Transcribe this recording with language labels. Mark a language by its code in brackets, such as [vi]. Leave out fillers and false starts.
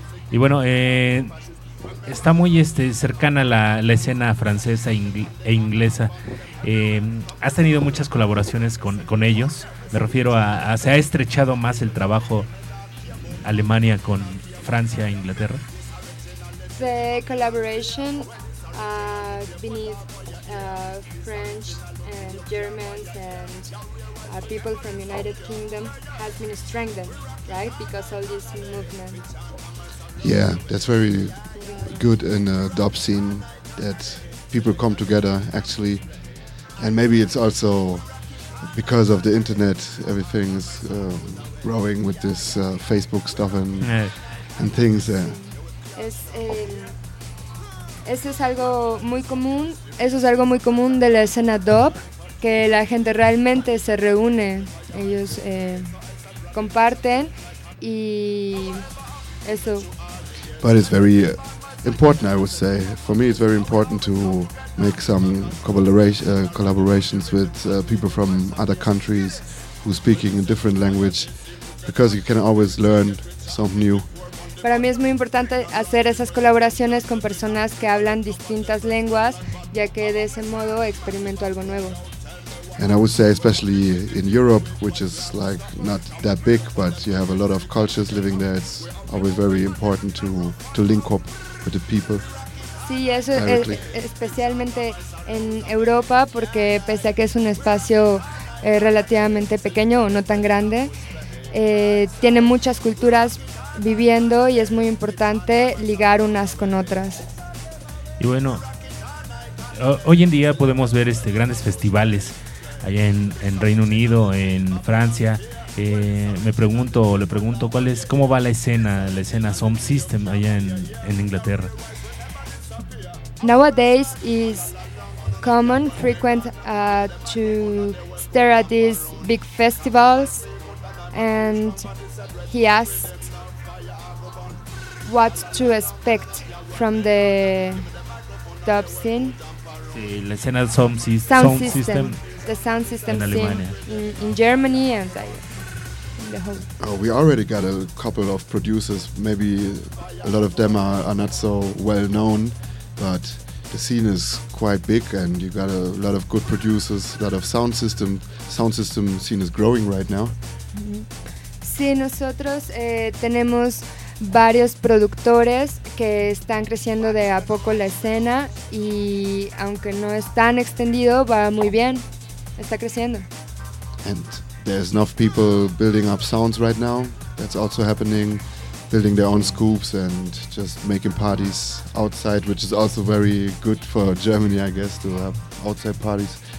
[es] Y bueno, está muy cercana la escena francesa e inglesa. ¿Has tenido muchas colaboraciones con ellos? Me refiero a ¿se ha estrechado más el trabajo Alemania con Francia e Inglaterra? [en] The collaboration beneath French and Germans and people from United Kingdom has been strengthened, right? Because all this movement. Yeah, that's very good in a dub scene, that people come together, actually. And maybe it's also because of the internet, everything is growing with this Facebook stuff and things. [es] Eso es algo muy común de la escena dub, que la gente realmente se reúne, ellos comparten y eso... [en] But it's very important, I would say. For me, it's very important to make some collaborations with people from other countries who speaking a different language, because you can always learn something new. [es] Para mí es muy importante hacer esas colaboraciones con personas que hablan distintas lenguas, ya que de ese modo experimento algo nuevo. [en] And I would say, especially in Europe, which is like not that big, but you have a lot of cultures living there, it's always very important to link up with the people. [es] Sí, eso es especialmente en Europa, porque pese a que es un espacio relativamente pequeño o no tan grande, tiene muchas culturas viviendo y es muy importante ligar unas con otras. Y bueno, hoy en día podemos ver grandes festivales allá en Reino Unido, en Francia. Le pregunto cómo va la escena Sound System allá en Inglaterra. [en] Nowadays is common, frequent to stare at these big festivals, and he asked what to expect from the dub scene. [es] Sí, la escena Sound System. [en] The sound system in Germany and in the whole. Oh, we already got a couple of producers. Maybe a lot of them are not so well known, but the scene is quite big, and you got a lot of good producers. A lot of sound system. Sound system scene is growing right now. Mm-hmm. [es] Sí, nosotros tenemos varios productores que están creciendo de a poco la escena, y aunque no es tan extendido, va muy bien. Está creciendo. [en] And there's enough people building up sounds right now. That's also happening, building their own scoops and just making parties outside, which is also very good for Germany, I guess, to have outside parties.